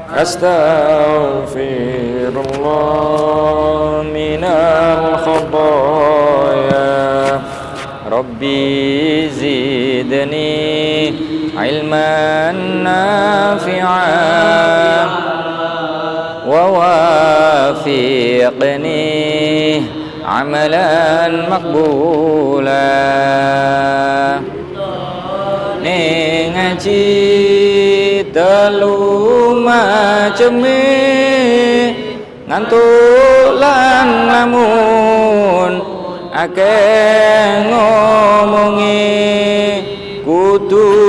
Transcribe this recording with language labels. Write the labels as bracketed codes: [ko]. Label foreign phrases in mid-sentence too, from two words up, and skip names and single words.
[ar] أستغفر الله من الخطايا ربي زدني علما نافعا ووفقني عملا مقبولا [jv] ning ngaji telu maceme ngantuk lan lamun akeh ngomongi kudu